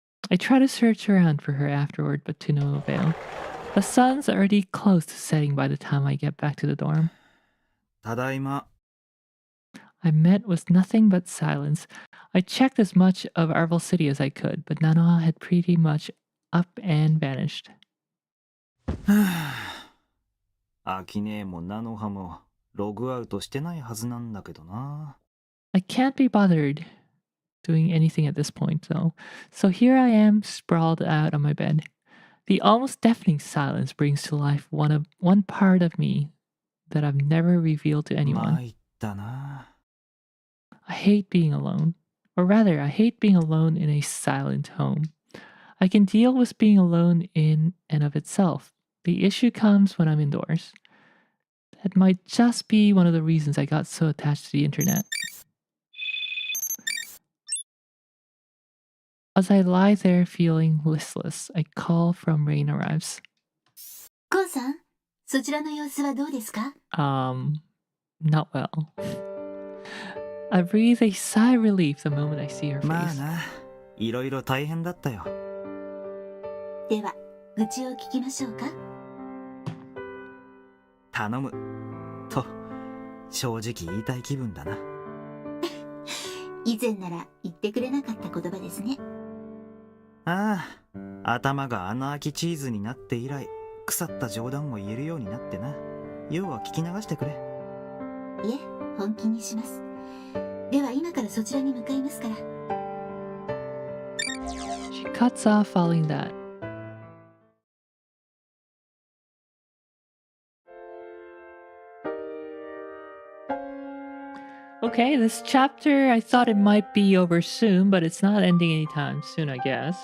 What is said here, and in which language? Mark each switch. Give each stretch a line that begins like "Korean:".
English: I try to search around for her afterward, but to no avail. The sun's already close to setting by the time I get back to the dorm.
Japanese: ただいま。
English: I met with nothing but silence. I checked as much of Arvel City as I could, but Nanoha had pretty much up and vanished.
Japanese: アキネも菜の葉もログアウトしてないはずなんだけどな。
English: I can't be bothered doing anything at this point, though. So here I am, sprawled out on my bed. The almost deafening silence brings to life one part of me that I've never revealed to anyone.
Japanese: 参ったな。
English: I hate being alone. Or rather, I hate being alone in a silent home. I can deal with being alone in and of itself. The issue comes when I'm indoors. That might just be one of the reasons I got so attached to the internet. As I lie there feeling listless, a call from Rain arrives.
Japanese: コウさん、そちらの様子はどうですか？
English: Not well. I breathe a sigh of relief the moment I see her face.
Japanese: まあな、いろいろ大変だったよ。では、愚痴を聞きましょうか。頼む。と、正直言いたい気分だな。以前なら言ってくれなかった言葉ですね。ああ、頭が穴開きチーズになって以来、腐った冗談を言えるようになってな。要は聞き流してくれ。いえ、本気にします。では今からそちらに向かいますから。
English: She cuts off following that. Okay, this chapter, I thought it might be over soon, but it's not ending anytime soon, I guess.